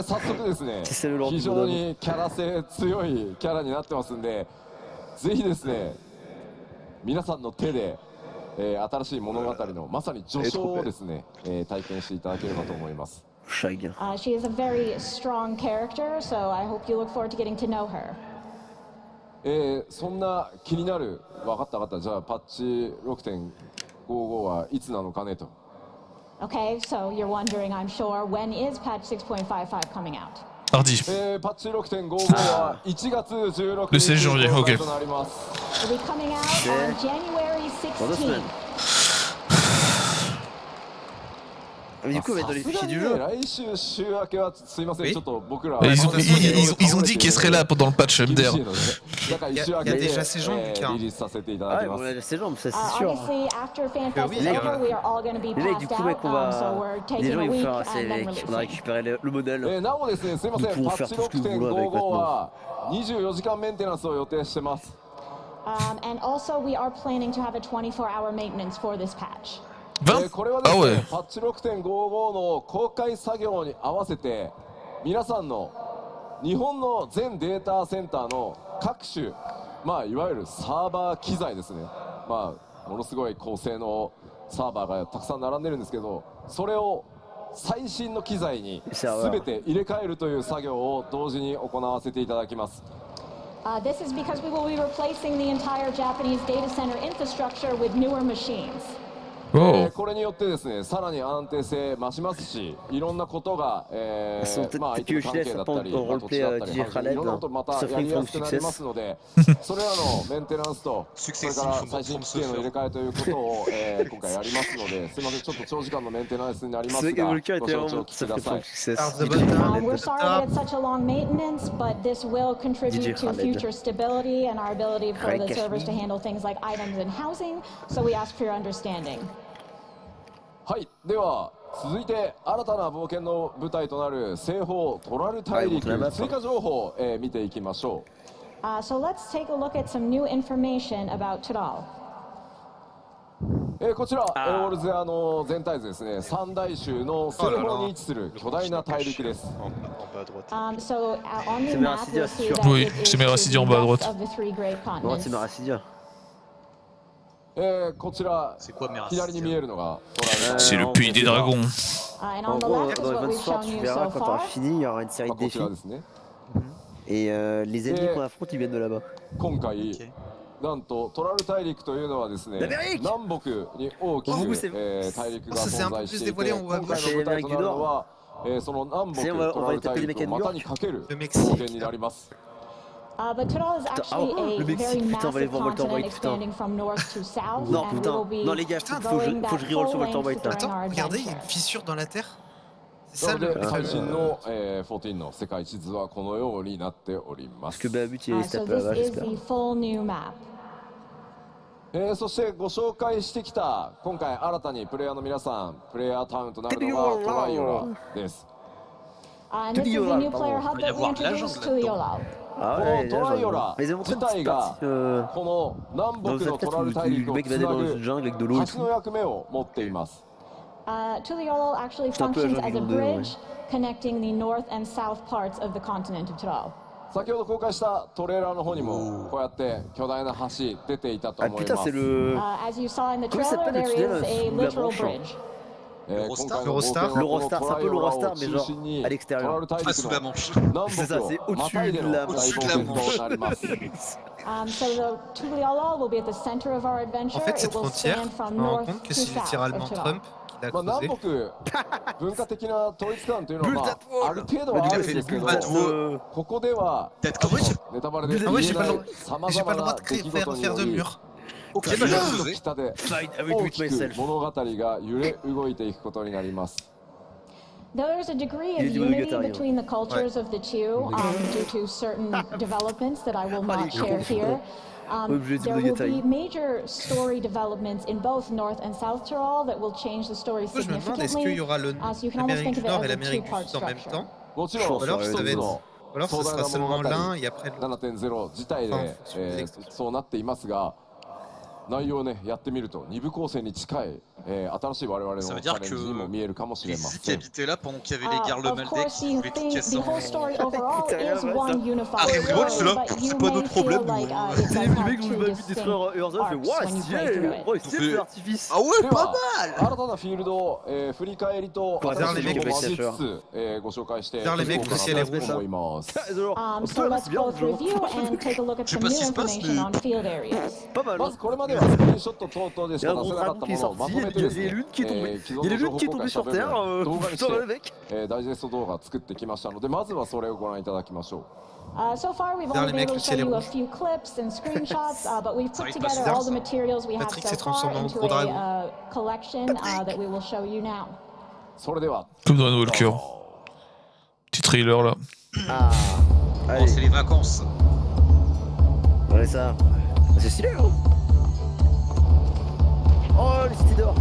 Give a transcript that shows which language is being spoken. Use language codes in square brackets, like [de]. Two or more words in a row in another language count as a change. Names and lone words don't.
[ja] 早速ですね、非常にキャラ性強いキャラになってますんで、ぜひですね、皆さんの手で、新しい物語のまさに序章をですね、体験していただければと思います。 [en] She is a very strong character, so I hope you look forward to getting to know her. [ja] そんな気になる、分かった分かった、じゃあパッチ 6.55 はいつなのかねと。 [en] Okay, so you're wondering, I'm sure, when is patch 6.55 coming out? Hardy. [ja] パッチ 6.55 は1月16日に公開となります。 [en] It'll be coming out on January 16th. [fr] Du coup, on va être dans les fichiers du jeu. [ja] 来週週明けはすいません、ちょっと僕ら。 [fr] Ils ont dit qu'ils seraient là pendant le patch MDR. [ja] だから一週明けでリリ [fr] déjà ces gens, [ja] ースさせていただき Ah, ま [fr] on [ja] す。 [fr] a déjà ces jambes, ça c'est sûr. [en] Obviously, after Fanfest is [fr] oui, [en] over, we are all going to be [fr] Les mecs, du [en] passed [fr] coup, mec, [en] out, [fr] on [en] so [fr] va. [en] we're [fr] Les [en] taking [fr] gens, [en] a [fr] ils vont [en] week [fr] faire. [en] and then [fr] On a [en] releasing. [fr] récupéré le modèle. [ja] なおですね、すいません、パッチ 6.55 は24時間メンテナンスを予定してます。 [en] And also, we are planning to have a 24-hour maintenance for this patch. [ja] これはですね、パッチ 6.55 の公開作業に合わせて皆さんの日本の全データセンターの各種、まあ、いわゆるサーバー機材ですね、まあ、ものすごい高性能サーバーがたくさん並んでるんですけど、それを最新の機材に全て入れ替えるという作業を同時に行わせていただきます。 [en] This is because we will be replacing the entire Japanese data center infrastructure with newer machines. [ja] これによってですね、さらに安定性増しますし、いろんなことが、まあ相手関係だったり、土地だったり、いろんなことまたやりやすくなりますので、それらのメンテナンスと、それから最新機器の入れ替えということを今回やりますので、すみません、ちょっと長時間のメンテナンスになりますが、ご承知おきください。 [en] We're sorry that it's such a long maintenance, but this will contribute to future stability and our ability for the servers to handle things like items and housing, so we ask for your understanding. [ja] はい、では続いて新たな冒険の舞台となる西方トラル大陸追加情報を見ていきましょう。 [en] So let's take a look at some new information about Tural. [ja] こちらオールゼアの全体図ですね。三大洲の西方に位置する巨大な大陸です。 [en] So on the map, you'll see that [fr] Oui, [en] it is [fr] c'est Meracidia [en] to [fr] en [en] the [fr] bas à [en] west [fr] droite. [en] of the three great [ja] ノア [en] continents. [ja] チマラシディア。こちら左に見えるのがトラル大陸。 [fr] C'est le pays des dragons. [en] And [fr] En [en] on the [fr] gros, [en] left is [fr] dans le [en] what [fr] mode [en] we've [fr] sport, [en] shown [fr] tu [en] you [fr] verras [en] so [fr] quand t'auras [en] far. [fr] fini, il y aura une série [ja] ま [fr] de [ja] あこちら [fr] défis. [ja] ですね。 [fr] Et les ennemis qu'on affronte, ils viennent de là-bas. [ja] 今回なんとトラル大陸というのはですね、南北に大きく大陸が存在していて、今回の舞台となるのはその南北トラル大陸を股にかける冒険になります。 [en] But Tural is actually a very massive continent expanding from north to south, and we will be going that full length during [fr] Attends, [en] our [fr] regardez, il y a [en] adventure. [fr] une fissure dans la terre. C'est [ja] な [fr] ça [ja] の [fr] le. [ja] で最新の14の世界地図はこのようになっておりま [fr] Parce [ja] す。 [fr] que Bahamut, il est [en] So [fr] tapé là-bas, [en] this is [fr] j'espère. [en] the full new map. [ja] そしてご紹介してきた今回新たにプレイヤーの皆さんプレイヤータウンとなるのがトライオラです。 [en] And this is the new player hub that we introduced to Yolal. [ja] このトライオラ自体がこの南北のトラル大陸をつなぐ橋の役目を持っています。 [en] Tuliolol actually functions as a bridge connecting the north and south parts of the continent of Tural. [ja] 先ほど公開したトレーラーの方にもこうやって巨大な橋出ていたと Ah 思い [fr] putain, [ja] ます。 [fr] c'est le. [en] As you saw in the [fr] Comment ça [en] trailer, [fr] s'appelle le [en] there [fr] tunnel [en] is a [fr] sous la [en] literal [fr] Manche [en] bridge. [ja] 今回の [fr] l'Eurostar [ja] 冒険はこの [fr] L'Eurostar, c'est un peu [ja] トライオラ [fr] l'Eurostar, [ja] を [fr] mais [ja] 中 [fr] genre [ja] 心に [fr] à l'extérieur. [ja] トラル大 [fr] Pas [ja] 陸 [fr] sous la [ja] の [fr] Manche. [ja] 南 [fr] C'est [ja] 北 [fr] ça, [ja] を [fr] c'est [ja] ま [fr] au-dessus [ja] たいで [fr] de [ja] の [fr] la [ja] 大 [fr] Au-dessus de [ja] 冒 [fr] la [ja] 険 [fr] Manche. [ja] となります。 [en] So the Tuliala will be at the center of our adventure. [fr] En fait, [en] It [fr] cette [en] will [fr] frontière, [en] span [fr] je [en] from [fr] me rends [en] north [fr] compte que [en] to [fr] c'est [en] south [fr] littéralement [en] of Tulal. [fr] Trump qui l'a [ja] まあ、南 [fr] creusé. [ja] 北文化的な統一感というのは、ま [fr] Bulle [ja] あ、ある程度はあるんですけど、 [fr] Bulle [ja] ここでは [fr] Peut-être [ja] あ [fr] que [ja] のネタバレで [fr] Ah ouais, j'ai [ja] 言 [fr] pas [ja] え [fr] le [ja] ないさま [fr] J'ai [ja] ざ [fr] pas [ja] ま [fr] le droit [ja] な [fr] de [ja] 出 [fr] créer, [ja] 来 [fr] faire, [ja] 事に [fr] faire [ja] よ [fr] de [ja] り [fr] mur. Ok, bah j'ai [ja] 東と [fr] creusé. [ja] 北で [fr] Fight [ja] 大 [fr] avec [ja] きく [fr] myself. [ja] 物語が揺れ動いていくことになります。 [en] There's a degree of [fr] Il est du [en] unity [fr] Monogatari, [en] between the cultures of the two due to certain developments that I will not share here. [fr] Objet du [en] There will [fr] Monogatari. [en] be major story developments in both North and South Tyrol that will change the story [fr] Moi, je me demande, est-ce qu'il y [en] significantly. [fr] aura [en] So you can almost [fr] l'Amérique [en] think [fr] du [en] of [fr] Nord et [en] it as a [fr] l'Amérique du [en] two-part [fr] Sud en même [en] structure. [fr] temps? [ja] もちろん [fr] Ou alors, [ja] 一 [fr] ça [ja] つ [fr] va être... [ja] の [fr] Ou alors ce [ja] 壮大 [fr] sera [ja] な物 [fr] seulement [ja] 語 [fr] l'un et après l'autre. [ja] 7.0 自体で、そうなっていますが、内容をねやってみると二部構成に近い、新しい我々のチ [fr] Ça veut [ja] ャ [fr] dire [ja] レンジにも見えるかもしれ [fr] Les [ja] ま [fr] Zik [ja] せん。 [fr] habitaient là pendant qu'il y avait les gardes le [en] Of [fr] Maldex [en] course, [fr] qui [en] the [fr] voulaient tout [en] thing, [fr] casser [en] the whole [fr] en... [en] story overall is [fr] Ouais, [en] one [fr] ça. [en] unified [fr] Arrive Revolt, [en] story, [fr] là, [en] but [fr] c'est [en] you [fr] pas [en] may [fr] notre [en] feel [fr] problème, [en] like [fr] nous. [en] it [fr] C'est [en] does [fr] les [en] have [fr] mecs où je [en] two [fr] m'habite [en] distinct [fr] détruire Herzog, je fais [en] arcs [fr] waouh, [en] when you play through [fr] stylé! [en] it. [fr] Oh, c'est fait- feu d'artifice! Ah ouais, [ja] で [fr] pas [ja] は [fr] mal [ja] 新たなフィールドを、振り返りとこれ新しい情報も交えつ [fr] Vers [ja] つ、ご紹介してい [fr] Vers [ja] こ [fr] les [ja] う [fr] mecs, [ja] か [fr] vous [ja] な [fr] allez [ja] と思います。 [fr] Genre, [en] So [fr] là, [en] let's [fr] c'est bien, [en] both [fr] genre. [en] review and take a look at [fr] Je sais [en] some [fr] pas [en] new [fr] ce qui se passe, [en] information [fr] mais- [en] on field areas. [fr] Pas mal, [ja] ま [fr] hein. [ja] ずこれまではスクリーンショット等々でし [fr] Il y a [ja] か [fr] un [ja] 出せ [fr] gros [ja] なかっ [fr] dragon [ja] た [fr] qui est [ja] ものをまと [fr] sorti, [ja] めてです [fr] il y a [ja] ね [fr] l'une qui est tombée, [ja] 既 [fr] il [ja] 存 [fr] y a [ja] の情 [fr] l'une [ja] 報 [fr] qui est [ja] 公 [fr] tombée [ja] 開した [fr] sur [ja] 部分 [fr] Terre, [ja] を動画にし [fr] putain, le [ja] て、 [fr] mec! [ja] ダイジェスト動画を作ってきましたのでまずはそれをご覧いただきましょう。 [en] So far, we've [fr] Vers [en] only [fr] les [en] been able [fr] mecs, [en] to [fr] le [en] show [fr] ciel est [en] you a [fr] rouge. [en] few clips and screenshots, but we've put [fr] Sorry, [en] together [fr] Patrick. [en] all the materials we have [fr] Patrick [en] so [fr] s'est [en] far [fr] transformé en [en] into [fr] gros dragon. [en] a collection that we will show you now. [ja] それでは [fr] Comme dans Nouvelle Cœur. Petit trailer là. Ah! Oh, Allez, c'est les vacances. ouais, ça. C'est stylé, hein? Oh, les cités d'or!